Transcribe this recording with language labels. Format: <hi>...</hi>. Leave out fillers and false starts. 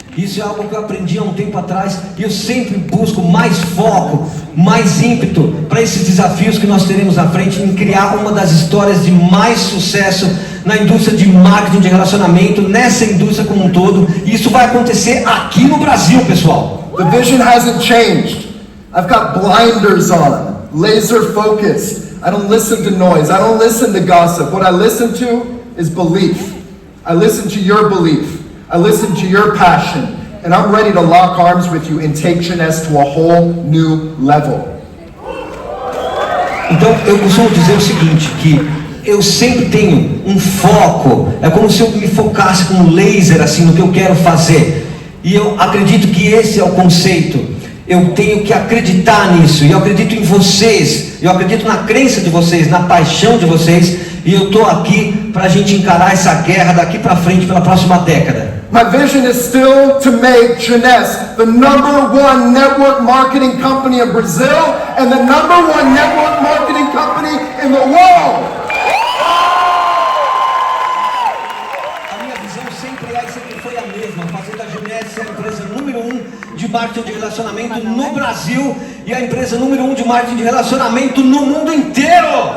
<pt>Isso é algo que eu aprendi há um tempo atrás, e eu sempre busco mais foco, mais ímpeto para esses desafios que nós teremos à frente, em criar uma das histórias de mais sucesso na indústria de marketing de relacionamento, nessa indústria como um todo. E isso vai acontecer aqui no Brasil, pessoal.</pt> <en>The vision hasn't changed. I've got blinders on, laser focused. I don't listen to noise. I don't listen to gossip. What I listen to is belief. I listen to your belief. I listen to your passion. And I'm ready to lock arms with you and take Jeunesse to a whole new level.</en> <pt>Então eu costumo dizer o seguinte, que eu sempre tenho um foco, é como se eu me focasse com um laser assim no que eu quero fazer. E eu acredito que esse é o conceito. Eu tenho que acreditar nisso, e eu acredito em vocês, eu acredito na crença de vocês, na paixão de vocês, e eu estou aqui para a gente encarar essa guerra daqui para frente, pela próxima década.</pt> <en>My vision is still to make Jeunesse the #1 network marketing company in Brazil and the #1 network marketing company in the world.</en> <pt>A minha visão sempre é e sempre foi a mesma, fazer da Jeunesse a empresa número 1 de marketing de relacionamento no Brasil e a empresa número 1 de marketing de relacionamento no mundo inteiro.</pt>